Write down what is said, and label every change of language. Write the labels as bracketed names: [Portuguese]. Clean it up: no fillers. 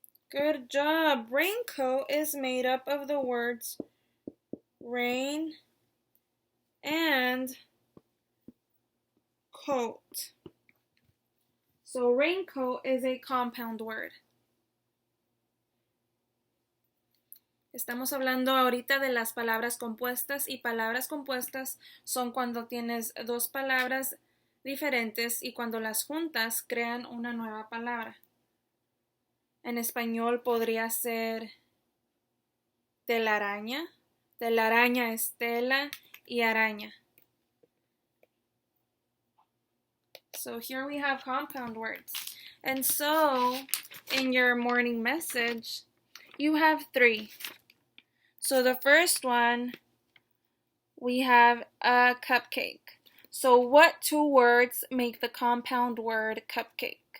[English] Good job. Raincoat is made up of the words rain and coat. So raincoat is a compound word. [Spanish] Estamos hablando ahorita de las palabras compuestas y palabras compuestas son cuando tienes dos palabras diferentes y cuando las juntas crean una nueva palabra. En español podría ser telaraña. Telaraña es tela y araña. [English] So here we have compound words. And so in your morning message, you have three. So the first one, we have a cupcake. So what two words make the compound word cupcake?